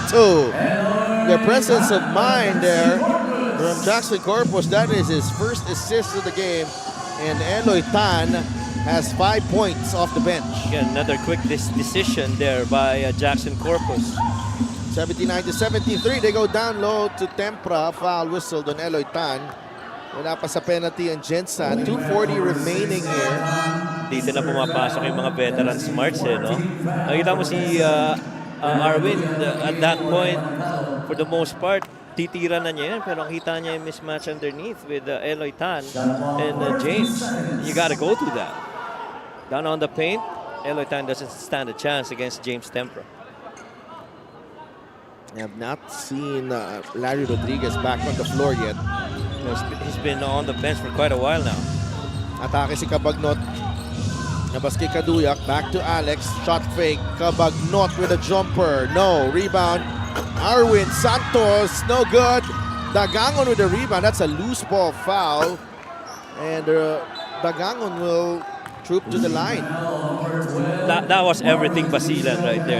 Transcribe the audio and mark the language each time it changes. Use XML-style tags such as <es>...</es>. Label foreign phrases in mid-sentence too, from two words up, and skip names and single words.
<en>The presence of mind there from Jackson Corpus. That is his first assist of the game. And Eloy Tan has 5 points off the bench. Again, another quick decision there by Jackson Corpus. 79-73. They go down low to Tempra. Foul whistled on Eloy Tan.</en> <tl>Wala pa sa penalty ang Gensan.</tl> <en>2:40 remaining here.</en> <tl>Dito na pumapasok yung mga</tl> <en>veteran smarts</en> <tl>no? Nakita mo</tl> <en>si Arwin at that point, for the most part,</en> <tl>titira na niya yan. Pero kita niya yung</tl> <en>mismatch underneath with Eloy Tan and James. You gotta go to that. Down on the paint, Eloy Tan doesn't stand a chance against James Tempra. I have not seen Larry Rodriguez back on the floor yet. He's been on the bench for quite a while now.</en> <tl>Atake si Cabagnot. Nabas kay Kaduyak.</tl> <en>Back to Alex. Shot fake. Cabagnot with a jumper. No. Rebound. Arwin Santos. No good. Dagangon with a rebound. That's a loose ball foul. And Dagangon will troop to the line. That was everything Basilan right there.</en>